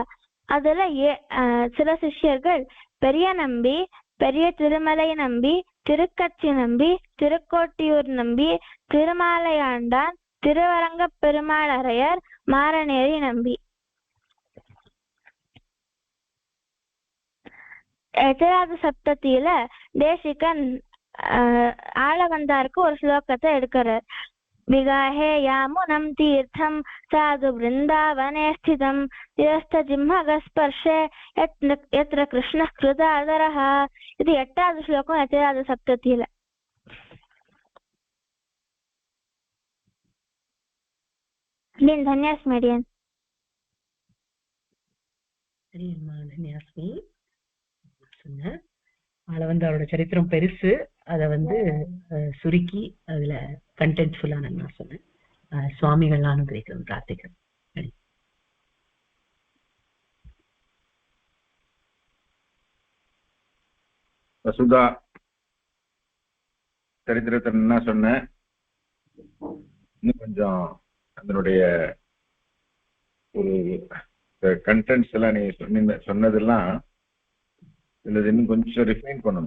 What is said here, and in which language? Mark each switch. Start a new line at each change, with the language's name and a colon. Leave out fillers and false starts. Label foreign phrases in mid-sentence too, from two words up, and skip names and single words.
Tamil: அதுல சில சிஷ்யர்கள் பெரிய நம்பி, பெரிய திருமலை நம்பி, திருக்கட்சி நம்பி, திருக்கோட்டியூர் நம்பி, திருமாலையாண்டான், திருவரங்க பெருமாள் அரையர், மாரநேரி நம்பி. எட்டாவது சப்தத்தில தேசிகன் ஆள வந்தாருக்கு ஒரு ஸ்லோகத்தை எடுக்கிறார்.
Sanskrit: विगाहे यामुनं तीर्थं साधु वृन्दावने स्थितं तिरस्थजिह्मगस्पर्शे यत्र कृष्णः कृतादरः इति
Tamil: 8வது श्लोकம் 8வது சப்தத்தில.
Sanskrit: धन्यास्मि अडियन्.
Tamil: சரியம்மா, தன்யாஸ்மி. சொன்ன அவரோட சரித்திரம் பெருசு, அதை சுருக்கி அதுல கண்டென்ட்ஃபுல்லா நான் சொன்னேன். சுவாமிகள்லாம் அனுகிரகிக்கிறோம், பிரார்த்திக்கிறோம். வசுதா சரித்திரத்தை என்ன சொன்னேன், இன்னும் கொஞ்சம் அதனுடைய ஒரு கண்டென்ட்ஸ் எல்லாம் நீ சொன்னதெல்லாம் இல்லது இன்னும் கொஞ்சம் ரிஃபைன் பண்ணணும்.